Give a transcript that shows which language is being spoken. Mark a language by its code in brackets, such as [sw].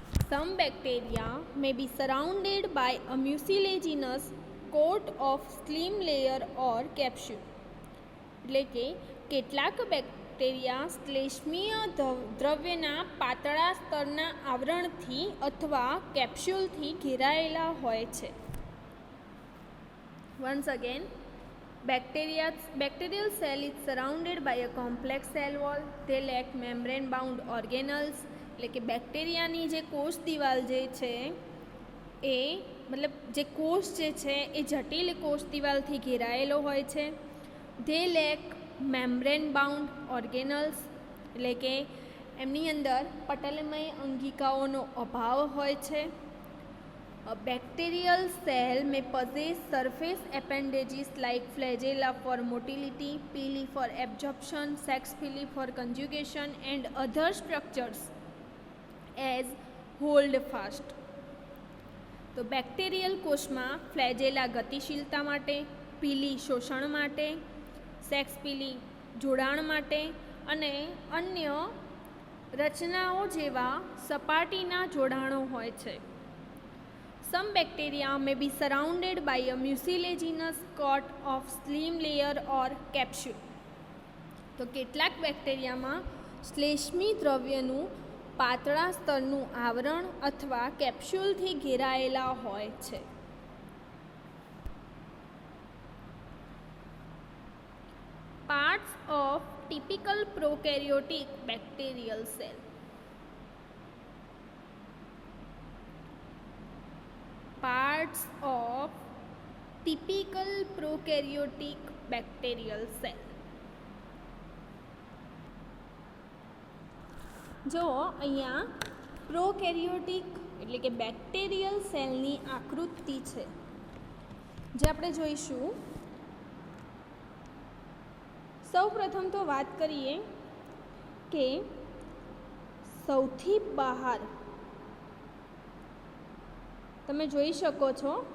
[en] Some bacteria may be surrounded by a mucilaginous coat of slim layer or capsule. [gu] એટલે કે કેટલાક bacteria શ્લેષ્મીય દ્રવ્યના પાતળા સ્તરના આવરણથી અથવા કેપ્સ્યુલથી ઘેરાયેલા હોય છે. [en] Once again, bacterial cell is surrounded by a complex cell wall. They lack membrane bound organelles. [gu] એટલે કે બેક્ટેરિયાની જે કોષ દિવાલ જે છે એ મતલબ જે કોષ જે છે એ જટિલ કોષ દિવાલથી ઘેરાયેલો હોય છે. [en] they lack membrane bound organelles [gu] એટલે કે એમની અંદર પટલમય અંગિકાઓનો અભાવ હોય છે. [en] A bacterial cell may possess surface appendages like flagella for motility, pili for absorption, sex pili for conjugation, and other structures as hold fast. [gu] તો બેક્ટેરિયલ કોષમાં ફ્લેજેલા ગતિશીલતા માટે, પીલી શોષણ માટે, સેક્સ પીલી જોડાણ માટે અને અન્ય રચનાઓ જેવા સપાટીના જોડાણો હોય છે. [en] Some bacteria may be surrounded by a mucilaginous coat of slim layer or capsule. [gu] તો કેટલાક બેક્ટેરિયામાં શ્લેષ્મી દ્રવ્યનું પાતળા સ્તરનું આવરણ અથવા કેપ્સ્યુલથી ઘેરાયેલા હોય છે. [en] Parts of typical prokaryotic bacterial cell. Parts of typical prokaryotic bacterial cell. [gu] જો અહીંયા પ્રોકેરિયોટિક એટલે કે બેક્ટેરિયલ સેલની આકૃતિ છે જે આપણે જોઈશું. સૌ પ્રથમ તો વાત કરીએ કે સૌથી બહાર તમે જોઈ શકો છો.